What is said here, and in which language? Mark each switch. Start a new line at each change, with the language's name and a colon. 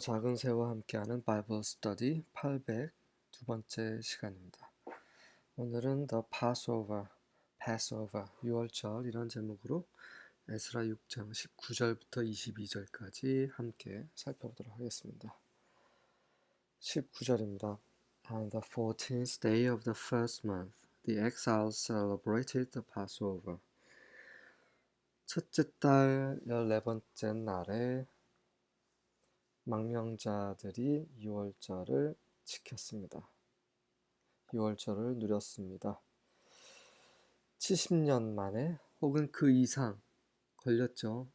Korean: 작은 새와 함께하는 바이블 스터디 802번째 시간입니다. 오늘은
English: The Passover,
Korean: 유월절 이런 제목으로 에스라 6장 19절부터 22절까지 함께 살펴보도록 하겠습니다. 19절입니다.
English: On the 14th day of the first month, the exiles celebrated the Passover.
Korean: 첫째 달 14번째 날에 망명자들이 유월절을 지켰습니다. 유월절을 누렸습니다. 70년 만에 혹은 그 이상 걸렸죠.